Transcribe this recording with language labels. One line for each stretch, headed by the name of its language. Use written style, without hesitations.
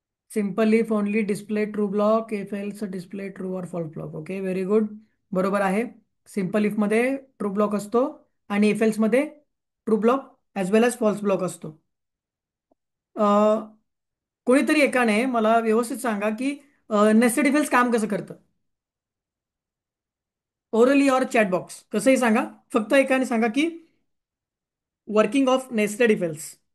English: Simple if only display true block. If else display true और false block. Okay. Very good.
Marathi: बरोबर आहे. Simple if मध्ये true block असतो आणि if else मध्ये ट्रू ब्लॉक ॲज वेल age false block असतो. कोणीतरी एकाने मला व्यवस्थित सांगा की नेस्टेड इफ एल्स काम कसं करतं. ओरली और चॅट बॉक्स कसंही सांगा. फक्त एकाने सांगा की
English: Working of nested if else.